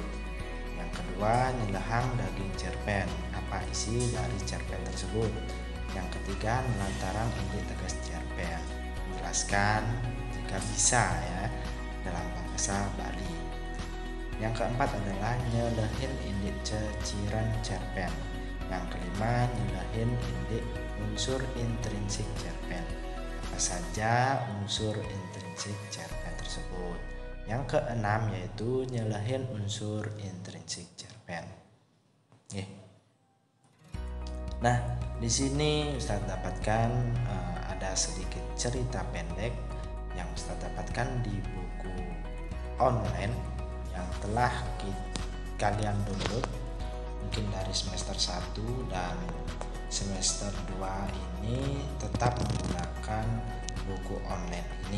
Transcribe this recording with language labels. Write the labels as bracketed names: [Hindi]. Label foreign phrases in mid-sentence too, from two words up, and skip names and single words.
[Indonesian] Yang kedua, [Balinese] nyelehang daging cerpen, [Indonesian] apa isi dari cerpen tersebut. Yang ketiga, [Balinese] melantarang indik tegas cerpen, [Indonesian] menjelaskan jika bisa ya dalam bahasa Bali. Yang keempat adalah [Balinese] nyelehin indik ceciran cerpen. [Indonesian] Yang kelima, [Balinese] nyelehin indik unsur intrinsik cerpen. [Indonesian] Apa saja unsur intrinsik cerpen tersebut. Yang keenam yaitu nyelehin unsur intrinsik cerpen. Nah, di sini Ustadz dapatkan ada sedikit cerita pendek yang Ustadz dapatkan di buku online yang telah kalian download mungkin dari semester 1 dan semester 2 ini tetap menggunakan buku online ini.